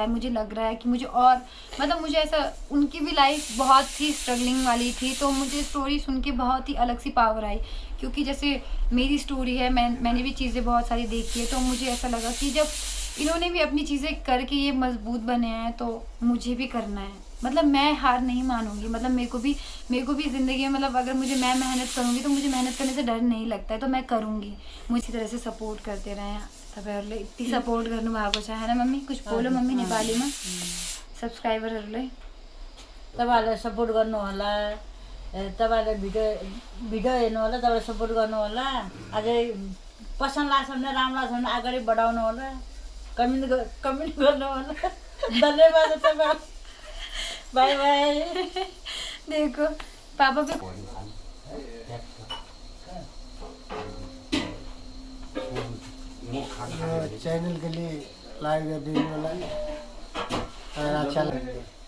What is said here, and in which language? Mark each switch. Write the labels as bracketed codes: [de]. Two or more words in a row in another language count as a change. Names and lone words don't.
[hi] मुझे लग रहा है कि मुझे और, मतलब मुझे ऐसा, उनकी भी लाइफ बहुत ही स्ट्रगलिंग वाली थी, तो मुझे स्टोरी सुन के बहुत ही अलग सी पावर आई, क्योंकि जैसे मेरी स्टोरी है, मैंने भी चीज़ें बहुत सारी देखी है, तो मुझे ऐसा लगा कि जब इन्होंने भी अपनी चीज़ें करके ये मजबूत बने हैं तो मुझे भी करना है। मतलब मैं हार नहीं मानूंगी, मतलब मेरे को भी ज़िंदगी में, मतलब अगर मैं मेहनत करूंगी तो मुझे मेहनत करने से डर नहीं लगता है, तो मैं करूंगी। मुझे इसी तरह से सपोर्ट करते रहें, तब इतनी सपोर्ट करने भागो चाहे, है ना मम्मी? कुछ बोलो मम्मी नेपाली में सब्सक्राइबरहरूलाई। [ne] तपाईँहरूले सपोर्ट गर्नु होला, तपाईँहरूले भिडियो हेर्नु होला, तपाईँले सपोर्ट गर्नु होला। अझै पसन्द लाग्छ भने, राम्रो लाग्छ भने अगाडि बढाउनु होला, कमेन्ट गर्नु होला। धन्यवाद तपाईँ, [en] bye bye. [hi] देखो पापा भी चैनल के लिए लाइक कर दीजिए वाला, अगर अच्छा लगे।